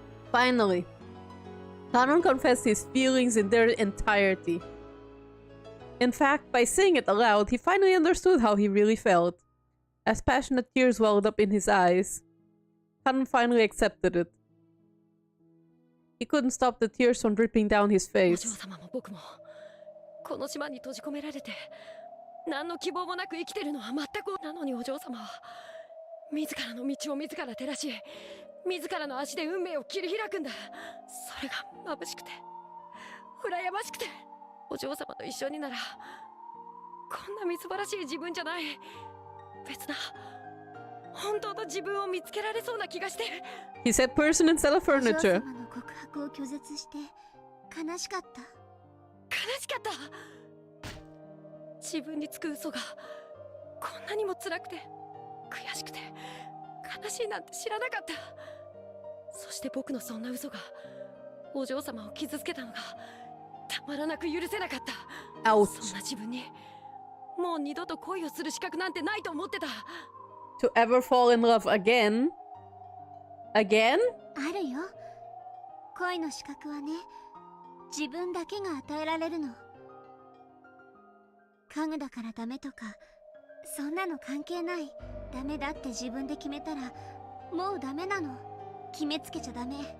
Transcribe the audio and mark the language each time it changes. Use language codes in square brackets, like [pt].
[en] Finally, Kanon confessed his feelings in their entirety. In fact, by saying it aloud, he finally understood how he really felt. As passionate tears welled up in his eyes, Kanon finally accepted it. He couldn't stop the tears from dripping down his [ja] お嬢 [en] face. [ja] 様も僕もこの島に閉じ込められて何の希望もなく生きてるのは全く。なのにお嬢様は自らの道を自ら照らし、自らの足で運命を切り開くんだ。それが眩しくて羨ましくて。お嬢様と一緒にならこんなみすぼらしい自分じゃない、別な本当の自分を見つけられそうな気がして。 [en] He said person instead of [ja] お嬢 [en] furniture. [ja] 様の告白を拒絶して悲しかった。悲しかった。自分につく嘘がこんなにも辛くて悔しくて悲しいなんて知らなかった。そして僕のそんな嘘がお嬢様を傷つけたのがたまらなく許せなかった。 [en] Ouch. [ja] そんな自分にもう二度と恋をする資格なんてないと思ってた。 [en] To ever fall in love again? Again? [ja] あるよ。恋の資格はね、自分だけが与えられるの。家具だからダメとかそんなの関係ない。ダメだって自分で決めたらもうダメなの。決めつけちゃダメ。